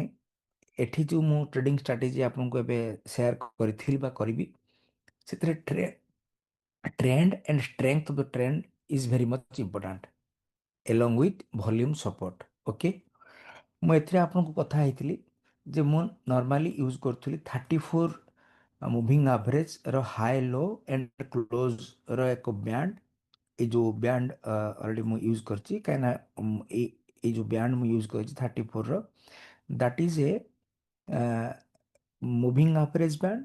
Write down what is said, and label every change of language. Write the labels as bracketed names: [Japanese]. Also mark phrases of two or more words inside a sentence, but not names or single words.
[Odia] ଏଠି ଯେଉଁ ମୁଁ [English] trading strategy [Odia] ଆପଣଙ୍କୁ ଏବେ ସେୟାର କରିଥିଲି ବା କରିବି, ସେଥିରେ [English] trend and strength of the trend is very much important along with volume support। [Odia] ଓକେ, ମୁଁ ଏଥିରେ ଆପଣଙ୍କୁ କଥା ହେଇଥିଲି ଯେ ମୁଁ ନର୍ମାଲି ୟୁଜ୍ କରୁଥିଲି 34 [English] moving average-ର high low and close-ର [Odia] ଏକ ବ୍ୟାଣ୍ଡ। এই ଯେଉଁ ବ୍ୟାଣ୍ଡ ଅଲରେଡ଼ି ମୁଁ ୟୁଜ୍ କରିଛି, କାହିଁକିନା ଏଇ ଯେଉଁ ବ୍ୟାଣ୍ଡ ମୁଁ ୟୁଜ୍ କରିଛି 34ର, [English] that is a moving average band.